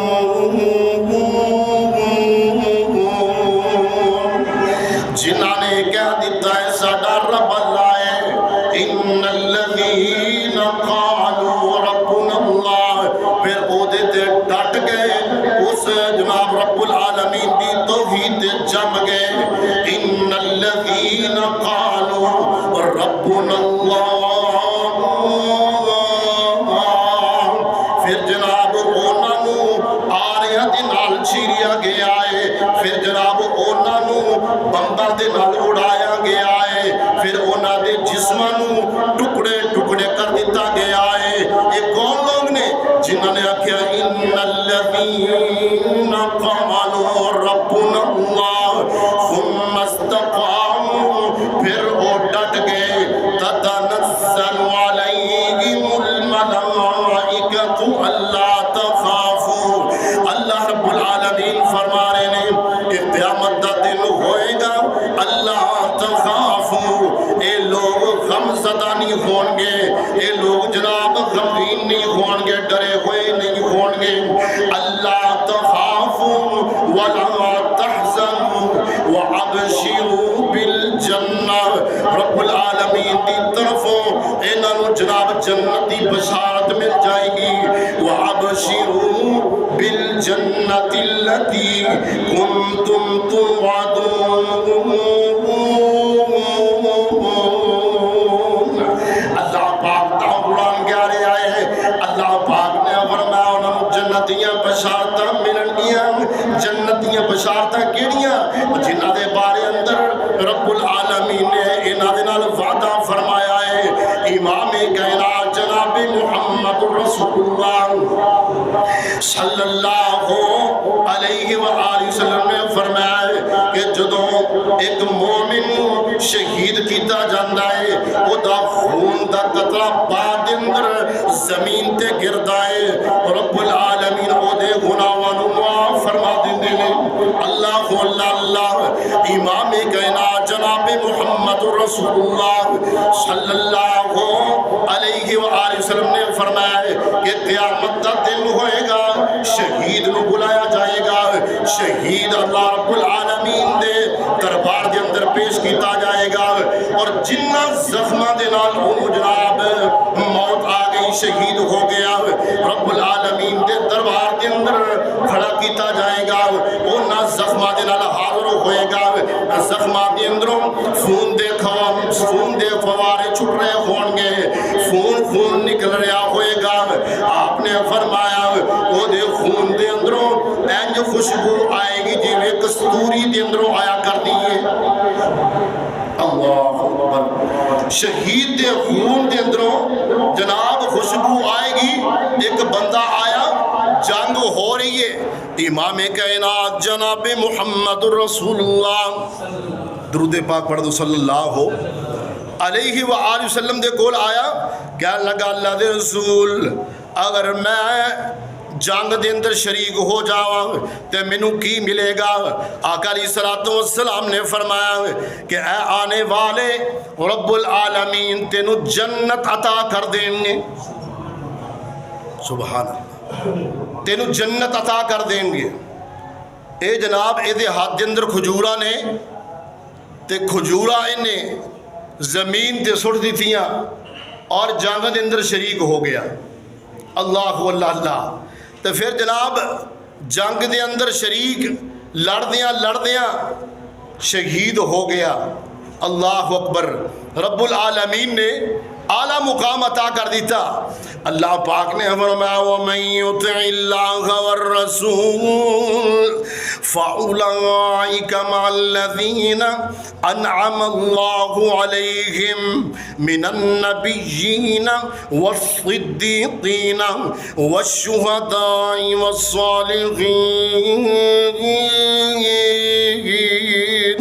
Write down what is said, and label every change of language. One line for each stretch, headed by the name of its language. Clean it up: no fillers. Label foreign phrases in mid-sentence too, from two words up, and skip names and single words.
Punjabi: جنہاں نے کہہ دیتا ہے ساڈا رب اللہ ہے،
Arabic: ان الذین قالوا ربنا اللہ،
Punjabi: پھر او دے تے ڈٹ گئے، اس جناب رب العالمین دی توحید جم گئے۔
Arabic: ان الذین قالوا ربنا اللہ،
Punjabi: پھر جناب انہاں نو آریاں دے نال چیریا گیا ہے، پھر جناب انہاں نو بمبر دے نال اڑایا گیا ہے، پھر انہاں دے جسماں نو ٹکڑے کر دیتا گیا ہے۔ یہ کون لوگ نے جنہاں نے آکھیا
Arabic: ان الذین قالوا ربنا اللہ ثم استقاموا،
Punjabi: پھر وہ ڈٹ گئے،
Arabic: تتنزل علیہم الملائکۃ الا تخافوا۔
Punjabi: اللہ رب العالمین فرما رہے ہیں کہ قیامت دا دن ہوئے گا،
Arabic: اللہ تخافوا،
Punjabi: اے لوگ غم زدہ نہیں ہون گے، اے لوگ جناب غمگین نہیں ہون گے، ڈرے ہوئے نہیں ہون گے۔
Arabic: اللہ تخافوا ولا تحزنوا وابشروا بالجنہ،
Punjabi: رب العالمین کی طرفوں انہاں نو جناب جنت دی بشارت مل جائے گی۔
Arabic: وابشروا بالجنة التي كنتم توعدون۔
Punjabi: اللہ پاک دا قرآن کہہ رہا ہے، اللہ پاک نے فرمایا انہوں جنتیاں بشارتاں ملن گیاں۔ جنتیاں بشارتاں کیڑیاں؟ جنہاں دے بارے اندر رب العالمین نے انہاں دے نال وعدہ فرمایا ہے۔ امام کائنات جناب محمد رسول اللہ
Arabic: صلی اللہ علیہ وآلہ وسلم
Punjabi: نے فرمایا کہ جدوں ایک مومن شہید کیتا جاندا ہے، او دا خون دا قطرہ بعد اندر زمین تے گردا ہے، رب العالمین او دے گناہاں نوں معاف فرما دیندے نے۔ اللہ اللہ امام کائنات جناب محمد رسول اللہ
Arabic: صلی اللہ علیہ وآلہ وسلم
Punjabi: نے فرمایا کہ قیامت دا دن ہوئے گا، شہید نو بلایا جائے گا، شہید اللہ رب العالمین دے دربار دے اندر پیش کیتا جائے گا، اور جنہ زخمہ دے نال انہوں جناب موت آ گئی، شہید ہو گیا، رب العالمین دے دربار دے اندر کھڑا کیتا جائے گا، انہاں زخمہ دے نال حاضر ہوئے گا، زخمہ دے اندروں خون دے فوارے چھٹ رہے ہون گے، خون نکل رہا ہوئے گا۔ آپ نے فرمایا وہ دے خون دے اندروں اینج خوشبو آئے گی جی میں کستوری دے اندروں آیا کر دیئے۔
Arabic: اللہ اکبر،
Punjabi: شہید دے خون دے اندروں جناب خوشبو آئے گی۔ ایک بندہ آیا، جنگ ہو رہی ہے، امام کائنات جناب محمد رسول اللہ، درود پاک پڑھ دو
Arabic: صلی اللہ علیہ وآلہ وسلم
Punjabi: دے کول آیا، کہہ لگا اللہ دے رسول اگر میں جنگ دے اندر شریک ہو جاواں تے مینوں کی ملے گا؟ آقا
Arabic: علیہ السلام
Punjabi: نے فرمایا کہ اے آنے والے، رب العالمین تینوں جنت عطا کر دیں گے۔
Arabic: سبحان اللہ،
Punjabi: تینوں جنت عطا کر دیں گے۔ اے جناب اے دے ہاتھ دے اندر کھجورا نے تے کھجورا انہیں زمین تے سٹ دیتیاں، اور جنگ دے اندر شریک ہو گیا. اللہ اللہ. تو پھر جناب جنگ دے اندر شریک لڑدیاں شہید ہو گیا.
Arabic: اللہ اکبر.
Punjabi: رب العالمین نے اعلیٰ مقام عطا کر دیتا. اللہ پاک نے فرمایا
Arabic: وَمَن يُطِعِ اللَّهَ وَالرَّسُولَ فَأُولَئِكَ مَعَ الَّذِينَ أَنْعَمَ اللَّهُ عَلَيْهِمْ مِنَ النَّبِيِّينَ وَالصِّدِّيقِينَ وَالشُّهَدَاءِ وَالصَّالِحِينَ.